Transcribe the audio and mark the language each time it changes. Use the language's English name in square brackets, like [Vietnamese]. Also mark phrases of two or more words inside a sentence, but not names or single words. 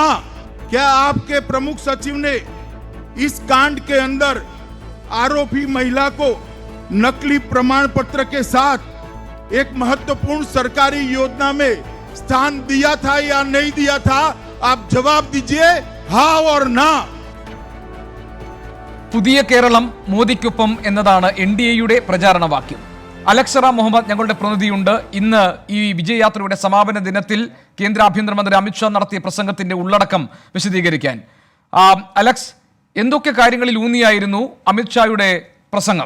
[Hindi] क्या आपके प्रमुख सचिव ने इस कांड के अंदर आरोपी महिला को नकली प्रमाण पत्र के साथ एक महत्वपूर्ण सरकारी योजना में स्थान दिया था या नहीं दिया था? आप जवाब दीजिए, हाँ और ना. [Malayalam] പുതിയ കേരളം മോദിക്കൊപ്പം എന്നതാണ് NDAയുടെ പ്രചാരണ വാക്യം. അലക്സറ മുഹമ്മദ് ഞങ്ങളുടെ പ്രതിനിധിയുണ്ട്. ഇന്ന് ഈ വിജയയാത്രയുടെ സമാപന ദിനത്തിൽ കേന്ദ്ര ആഭ്യന്തരമന്ത്രി അമിത്ഷാ നടത്തിയ പ്രസംഗത്തിന്റെ ഉള്ളടക്കം വിശദീകരിക്കാൻ. അലക്സ്, എന്തൊക്കെ കാര്യങ്ങളിൽ ഊന്നിയായിരുന്നു അമിത്ഷായുടെ പ്രസംഗം?